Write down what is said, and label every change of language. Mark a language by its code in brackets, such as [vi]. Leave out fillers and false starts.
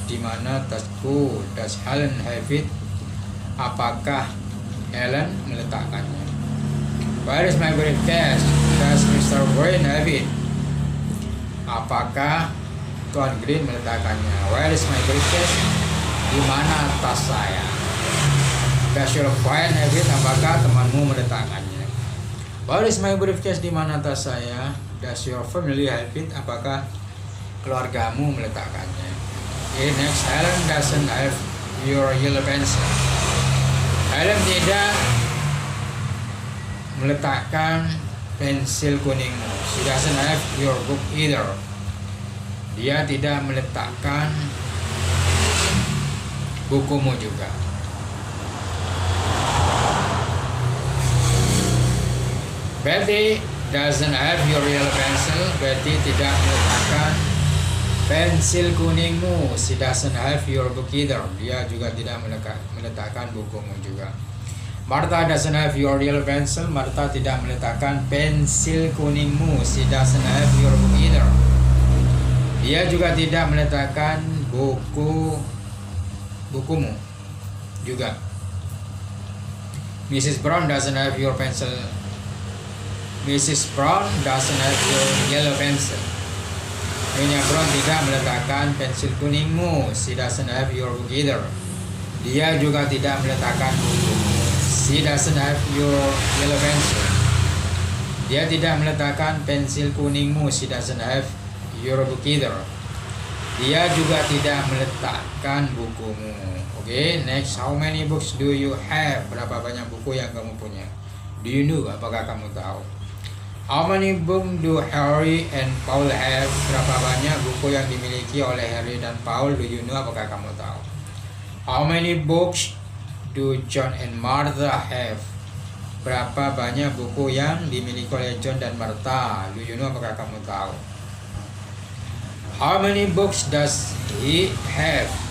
[id] Di mana tasku? [en] Does Helen have it? [id] Apakah Helen meletakkannya? [en] Where is my briefcase? Does Mr. Green have it? [id] Apakah Tuan Green meletakkannya? [en] Where is my briefcase? [id] Di mana tas saya? [en] Does your friend have it? [id] Apakah temanmu meletakkannya? [en] Where is my briefcase? [id] Di mana tas saya? [en] Does your family have it? [id] Apakah keluargamu meletakkannya? [en] Okay, next. Helen doesn't have your yellow pencil. [id] Helen tidak meletakkan pensil kuningmu. [en] She doesn't have your book either. [id] Dia tidak meletakkan bukumu juga. [en] Betty doesn't have your yellow pencil. [id] Betty tidak meletakkan pensil kuningmu. [en] She doesn't have your book either. [id] Dia juga tidak meletakkan bukumu juga. [en] Martha doesn't have your yellow pencil. [id] Martha tidak meletakkan pensil kuningmu. [en] She doesn't have your book either. [id] Dia juga tidak meletakkan bukumu juga. [en] Mrs. Brown doesn't have your pencil. Mrs. Brown doesn't have your yellow pencil. [id] Nyonya Brown tidak meletakkan pensil kuningmu. [en] She doesn't have your book either. [id] Dia juga tidak meletakkan bukumu. [en] She doesn't have your yellow pencil. [id] Dia tidak meletakkan pensil kuningmu. [en] She doesn't have your book either. [id] Dia juga tidak meletakkan bukumu. [en] Oke, next, how many books do you have? [id] Berapa banyak buku yang kamu punya? [en] Do you know? [id] Apakah kamu tahu? [en] How many books do Harry and Paul have? [id] Berapa banyak buku yang dimiliki oleh Harry dan Paul? [en] Do you know? [id] Apakah kamu tahu? [en] How many books do John and Martha have? [id] Berapa banyak buku yang dimiliki oleh John dan Martha? [en] Do you know? [id] Apakah kamu tahu? [en] How many books does he have?